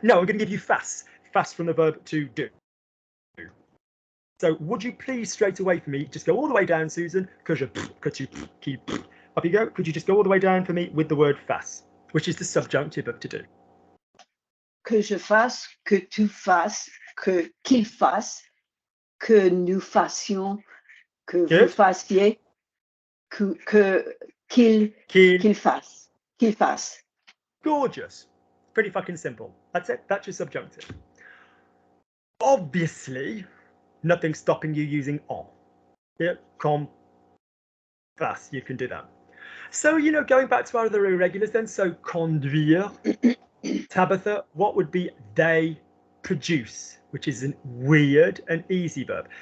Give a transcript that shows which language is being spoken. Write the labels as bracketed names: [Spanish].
[English] No, I'm going to give you face from the verb to do. So would you please straight away for me just go all the way down, Susan? Up you go. Could you just go all the way down for me with the word face, which is the subjunctive of to do? [French] Que je fasse, que tu fasses, que qu'il fasse, que nous fassions, que vous fassiez, qu'il fasse. [English] Gorgeous. Pretty fucking simple. That's it. That's your subjunctive. Obviously, nothing's stopping you using en. Yeah, [French] comme, fasse. [English] You can do that. So, you know, going back to our other irregulars then, so conduire, Tabitha, what would be they produce, which is a weird and easy verb.